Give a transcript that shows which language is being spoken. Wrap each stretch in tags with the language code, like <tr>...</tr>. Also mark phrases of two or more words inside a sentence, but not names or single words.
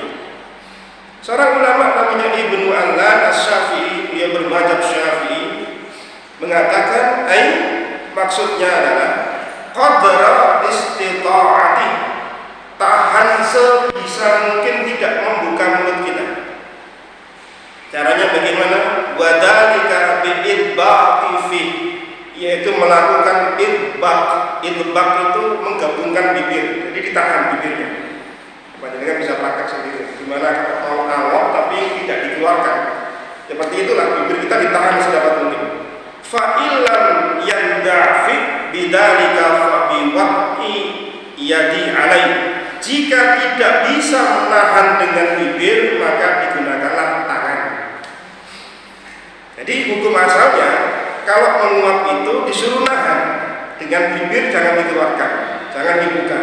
<id>Seorang ulama namanya Ibnu Allan Asy-Syafi'i, dia bermadzhab Syafi'i, mengatakan maksudnya adalah</id> <ar>قدر الاستطاعة,</ar> <id>tahan sebisa mungkin tidak membuka mulut kita. Caranya bagaimana?</id> <ar>وذلك بإطباق في,</ar> <id>yaitu melakukan idbaq. Idbaq itu menggabungkan bibir, jadi ditahan bibirnya. Panjenengan bisa praktek sendiri. Gimana kalau mau ngawok tapi tidak dikeluarkan. Seperti itulah, bibir kita ditahan sedapat mungkin.</id> <ar>فإن لم يندفع بذلك فبوضع يده عليه.</ar> <id>Jika tidak bisa menahan dengan bibir, maka digunakanlah tangan. Jadi hukum asalnya kalau menguap itu disuruh nahan, dengan bibir jangan dikeluarkan, jangan dibuka.</id>